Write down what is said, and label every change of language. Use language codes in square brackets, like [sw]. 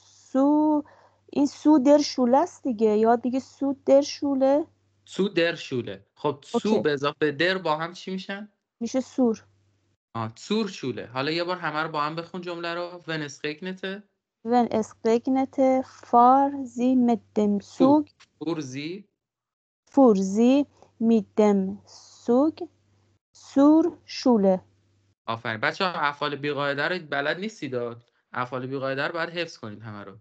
[fa] سو این سو در شوله است دیگه. یاد دیگه سو در شوله. سو در شوله. خب سو به اضافه در با هم چی میشن؟ میشه سور. سور شوله. حالا یه بار همه رو با هم بخون جمله رو. [de] wenn es regnete wenn es regnete fahr sie mit dem Zug fuhr sie mit dem Zug zur Schule. [fa] آفرین. بچه‌ها افعال بی‌قاعده رو بلد نیستید. افعال بی‌قاعده رو باید حفظ کنید همه رو.